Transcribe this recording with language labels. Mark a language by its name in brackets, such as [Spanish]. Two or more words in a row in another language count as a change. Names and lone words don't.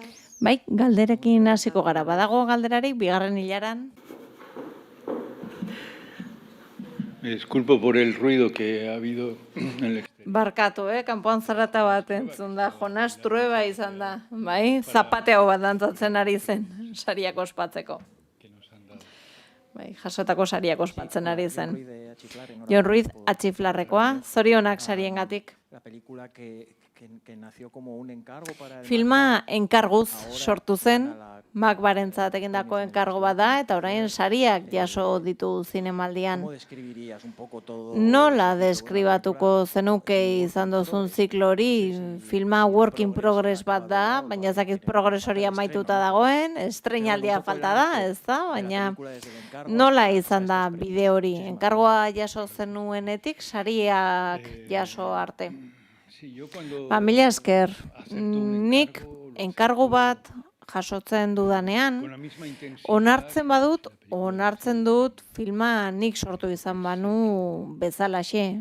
[Basque] Bai, galderekin hasiko gara. Badago galderarik bigarren hilaran? [Spanish] Me disculpo por el ruido que ha habido en el exterior. [Basque] Barkatu, kanpoan zarata bat entzun da. Jonas Trueba izan da. Bai, zapateo bat dantzatzen ari zen, sariak ospatzeko. Bai, jasotako sariak ospatzen ari zen. Jon Ruiz, atxiflarrekoa, zorionak sariengatik. [Spanish] La película que nació como un encargo para... [Basque] Filma enkarguz sortu zen, Macbarentzat egindako enkargo bat da, eta orain sariak jaso ditu zinemaldian. Nola deskribatuko zenuke izan duzun ziklo hori? Filma [English] work in progress [Basque] bat da, baina ezakit progres hori amaituta dagoen, estreinaldia falta da, ez da? Baina nola izan da bide hori? Enkargoa jaso zenuenetik, sariak jaso arte. Mila esker, nik enkargu bat jasotzen dudanean, onartzen dut filma nik sortu izan banu bezalaxe.